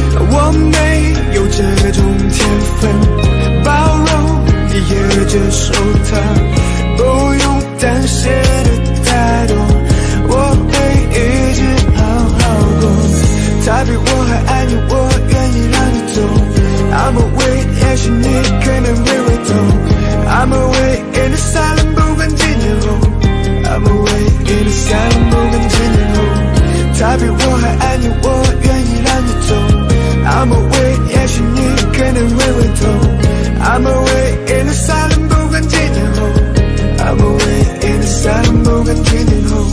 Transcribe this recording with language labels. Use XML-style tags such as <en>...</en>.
<zh>我没有这种天分，包容你也接受它，不用担心的太多，我会一直好好过。他比我还爱你，我愿意让你走。</zh> <en>I'm away，</en> <zh>也许你可能会回头。</zh> <en>I'm away in the silent，</en> <zh>不管几年后。</zh> <en>I'm away in the silent， 不管几年后。</en> <zh>他比我还爱你，我愿意让你走。</zh> <en>I'm away，</en> <zh>也许你可能会回头。</zh> <en>I'm away in the silent，</en> <zh>不管几年后。</zh> <en>I'm away in the silent， 不管几年后。</en>